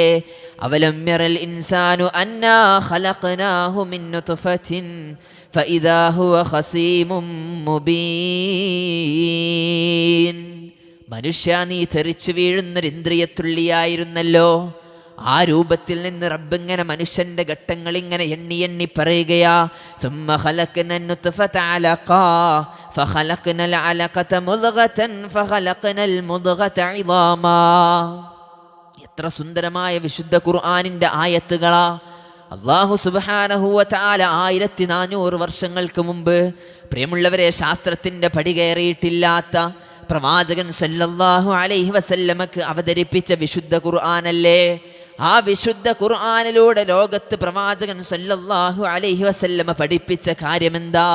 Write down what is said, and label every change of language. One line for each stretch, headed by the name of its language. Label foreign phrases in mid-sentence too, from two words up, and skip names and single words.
Arabic: أولم ير الإنسان أنا خلقناه من نطفة فإذا هو خصيم مبين.
Malayalam: മനുഷ്യ, നീ തെറിച്ചു വീഴുന്നൊരു ഇന്ദ്രിയത്തുള്ളിയായിരുന്നല്ലോ. ആ രൂപത്തിൽ നിന്ന് റബ്ബിങ്ങനെ മനുഷ്യന്റെ ഘട്ടങ്ങൾ ഇങ്ങനെ എണ്ണി എണ്ണി പറയുകയാ.
Arabic: ثم خلقنا النطفة علقة فخلقنا العلقة مضغة فخلقنا المضغة عظاما.
Malayalam: എത്ര സുന്ദരമായ വിശുദ്ധ ഖുർആനിന്റെ ആയത്തുകളാ.
Arabic: الله سبحانه وتعالى
Malayalam: 1400 വർഷങ്ങൾക്ക് മുമ്പ്, പ്രിയമുള്ളവരെ, ശാസ്ത്രത്തിന്റെ പടി കയറിയിട്ടില്ലാത്ത പ്രവാചകൻ
Arabic: صلى الله عليه وسلم
Malayalam: അവതരിപ്പിച്ച വിശുദ്ധ ഖുർആനല്ലേ ആ വിശുദ്ധ ഖുർആനിലൂടെ ലോകത്ത് പ്രവാചകൻ
Arabic: صلى الله عليه وسلم
Malayalam: പഠിപ്പിച്ച കാര്യമെന്താ?